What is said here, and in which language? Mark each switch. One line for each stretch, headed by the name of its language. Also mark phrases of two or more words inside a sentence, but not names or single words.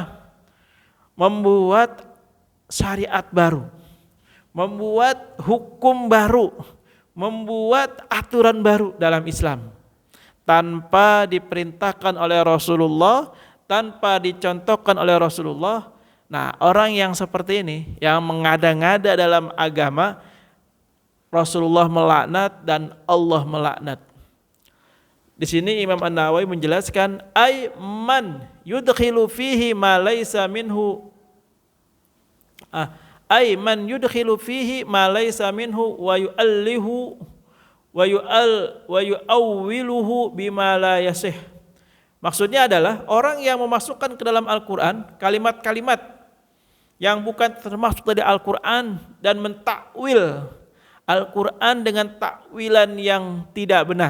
Indonesian: Membuat syariat baru, membuat hukum baru, membuat aturan baru dalam Islam tanpa diperintahkan oleh Rasulullah, tanpa dicontohkan oleh Rasulullah. Nah, orang yang seperti ini, yang mengada-ngada dalam agama, Rasulullah melaknat dan Allah melaknat. Di sini Imam An-Nawawi menjelaskan,
Arabic: أي من يدخل فيه ما ليس منه، أي من يدخل فيه ما ليس منه ويعلله ويؤوله بما لا يصح.
Indonesian: Maksudnya adalah orang yang memasukkan ke dalam Al-Quran kalimat-kalimat yang bukan termasuk dari Al-Quran dan mentakwil Al-Quran dengan takwilan yang tidak benar.